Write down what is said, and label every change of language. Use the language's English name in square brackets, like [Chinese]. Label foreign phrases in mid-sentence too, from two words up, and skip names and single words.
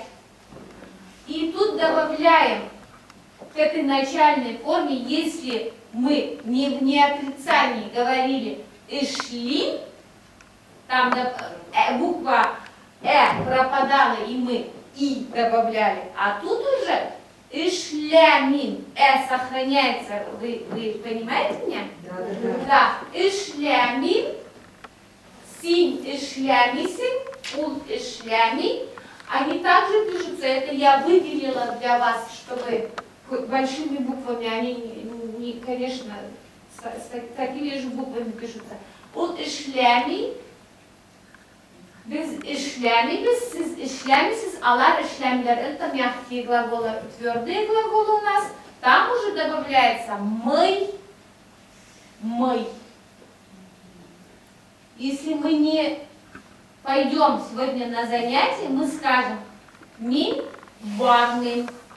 [Russian] И тут добавляем к этой начальной форме, если мы не в неотрицании говорили «ишли», там буква «э» пропадала, и мы «и» добавляли, а тут уже «ишлямин», «э» сохраняется, вы понимаете меня? [Tatar] Да. «Ишлямин», «син ишлямисин», «ул ишлями», [Russian] они также пишутся, это я выделила для вас, чтобы большими буквами, они конечно, с такими же буквами пишутся. [Tatar] Ул ишлями, без ишлями, без сиз ишлями, сиз алар ишлямилер. [Russian] Это мягкие глаголы, твердые глаголы у нас. Там уже добавляется мы. Если мы не пойдем сегодня на занятие, мы скажем [Tatar] ми барны.